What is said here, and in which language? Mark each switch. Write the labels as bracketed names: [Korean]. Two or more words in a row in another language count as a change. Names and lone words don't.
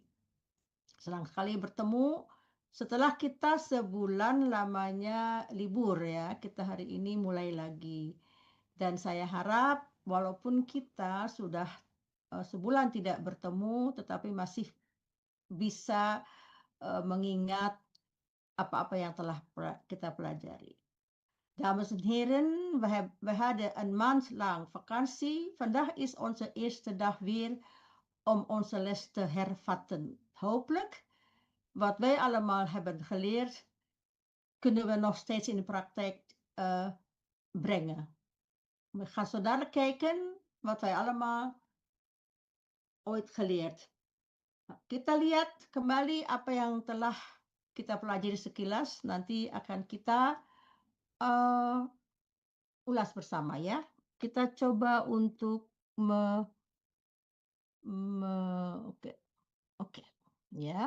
[Indonesian] Senang sekali bertemu setelah kita sebulan lamanya libur ya. Kita hari ini mulai lagi. Dan saya harap walaupun kita sudah sebulan tidak bertemu, tetapi masih bisa mengingat apa-apa yang telah kita pelajari. [Dutch] Dames en heren, we hadden een maand lang vakantie. Vandaag is onze eerste dag weer om onze les te hervatten. Hopelijk, wat wij allemaal hebben geleerd, kunnen we nog steeds in de praktijk brengen. We gaan zo dadelijk kijken wat wij allemaal ooit geleerd. [Indonesian] Kita lihat kembali apa yang telah kita pelajari sekilas, nanti akan kita ulas bersama ya. Kita coba untuk oke. Ya.